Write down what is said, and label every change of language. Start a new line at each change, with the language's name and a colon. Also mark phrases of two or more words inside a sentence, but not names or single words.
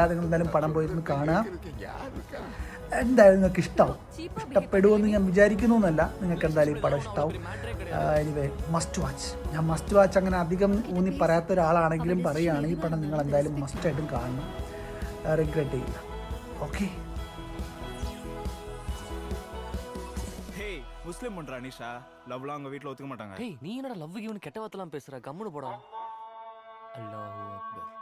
Malayalam: നിങ്ങൾ എന്തായാലും പടം പോയിരുന്ന് കാണുക. എന്തായാലും നിങ്ങൾക്ക് ഇഷ്ടമാവും. ഇഷ്ടപ്പെടുമെന്ന് ഞാൻ വിചാരിക്കുന്നു എന്നല്ല, നിങ്ങൾക്ക് എന്തായാലും ഈ പടം ഇഷ്ടമാവും.
English: Anyway, must watch.
Malayalam: ഞാൻ
English: must watch
Malayalam: അങ്ങനെ അധികം ഊന്നി പറയാത്ത ഒരാളാണെങ്കിലും പറയുകയാണ്, ഈ പടം നിങ്ങൾ എന്തായാലും മസ്റ്റായിട്ടും കാണണം. റിഗ്രറ്റ് ചെയ്യില്ല. ഓക്കെ.
Tamil: முஸ்லிம் பண்ற அனிஷா லவ்லாம் அவங்க வீட்ல ஒத்துக்க மாட்டாங்க. நீ என்னடா லவ் கிவன் கெட்ட வார்த்தைலாம் பேசுற? கம்முனு போடா.
Arabic: الله أكبر.